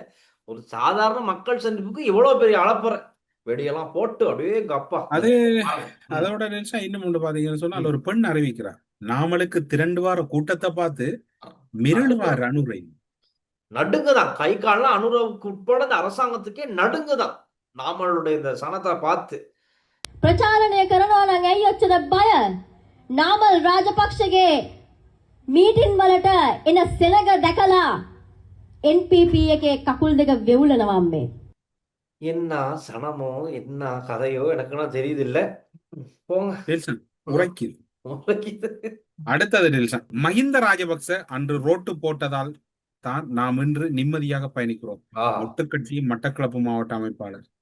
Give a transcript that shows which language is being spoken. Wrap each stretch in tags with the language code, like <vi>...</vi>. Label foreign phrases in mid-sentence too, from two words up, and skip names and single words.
<ta>ஒரு சாதாரண மக்கள் சந்திப்புக்கு இவ்வளவு பெரிய அளப்புற வெடியெல்லாம் போட்டு அப்படியே கப்பா. அது அதோட நிமிஷம் இன்னும் ஒன்று பாத்தீங்கன்னு சொன்னா ஒரு பெண் அறிவிக்கிறார். நாமளுக்கு 2 வார கூட்டத்தை பார்த்து மிரளுவார் அனுரை. நடுங்குதான், கை காலம் அனுரவுக்கு உட்பட அரசாங்கத்துக்கே நடுங்குதான் நாமளுடைய இந்த சனத்தை பார்த்து.</ta> <si>ප්‍රචාරණය කරනවා නම් ඇයි ඔච්චර බය? නාමල් රාජපක්ෂගේ මීටින් වලට එන සෙනග දැකලා NPP එකේ කකුල් දෙක වෙවුලනවා අම්මේ.</si> <ta>என்ன சனமோ என்ன கதையோ எனக்குலாம் தெரியுது இல்ல. போங்க. டெல்சன் உரைக்குது. உரைக்குது. அடுத்தது டெல்சன், மஹிந்த ராஜபக்ச அன்று ரோட்டு போட்டதால் தான் நாம் இன்று நிம்மதியாக பயணிக்கிறோம். ஒட்டுக்கட்சியும் மட்டக்களப்பு மாவட்ட அமைப்பாளர்.</ta>